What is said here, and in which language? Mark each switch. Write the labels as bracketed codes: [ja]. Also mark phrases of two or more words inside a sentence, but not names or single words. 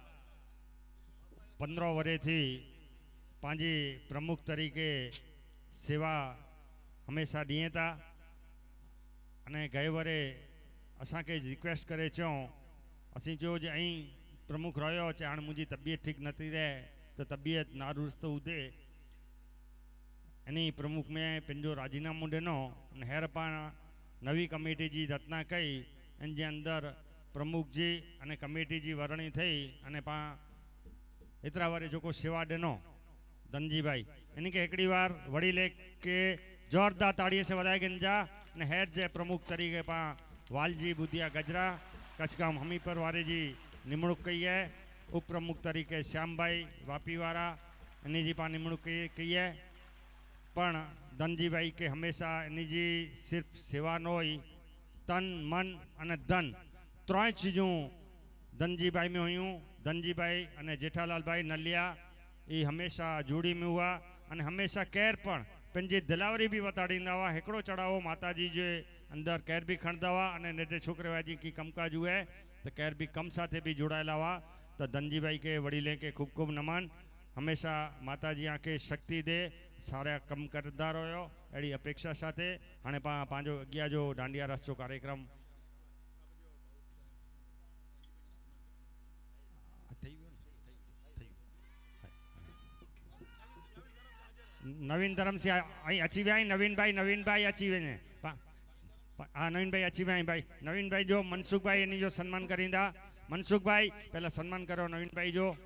[kfr] 15 વર્ષથી પાંજી પ્રમુખ તરીકે સેવા હંમેશા ॾिए था અને ગઈ વરે असांखे रिक्वेस्ट करे चो असीं जो अं प्रमुख रहियो चे हाणे मुंहिंजी तबियत ठीक नथी रहे तो तबियत नारुस्त हुजे एनी प्रमुख में पंहिंजो राजीनामो ॾिनो ऐं हींअर पाण नवी कमेटी जी रचना कई इन जे अंदरि प्रमुख जी अने कमेटी जी वरणी थी अने पाण एतिरा वारे जेको शेवा ॾिनो धनजी भाई इनके हिकिड़ी बार वड़ी लेके जोरदार ताड़ीअ से वधाए गिंजा ने हेड जे प्रमुख तरीके पा वालजी बुधिया गजरा कचगाम हमीरपुर वारे जी निमणूक कई है उप प्रमुख तरीके श्याम भाई वापी वारा इन जी पा निमणूक कई है पण धनजी भाई के हमेशा इन जी सिर्फ सेवा न हुई तन मन अने धन त्रोय चीजों धनजी भाई में हुयूं धनजी भाई अने जेठालाल भाई नलिया ये हमेशा जोड़ी में हुआ अने हमेशा केर पण पंहिंजी दिलावरी भी वताड़ींदा हुआ हिकिड़ो चढ़ावो माताजी जे अंदर केर भी खणंदा हुआ अने नंढे छोकिरे वाजी की कमकाज हुए तो केर भी कम साथे भी जुड़ाયેલા हुआ तो धनजी भाई के वडीले के खूब खूब नमन हमेशा माताजी आंखे शक्ति दे सारा कम करदा रहो अड़ी अपेक्षा साथे हाणे पंहिंजो अॻियां जो डांडिया रस जो कार्यक्रम नवीन धर्म से आई अची विया नवीन भाई अची वञे हाँ नवीन भाई अची विया भाई नवीन भाई जो मनसुख भाई इन जो सम्मान करींदा मनसुख भाई पहला सम्मान करो नवीन भाई जो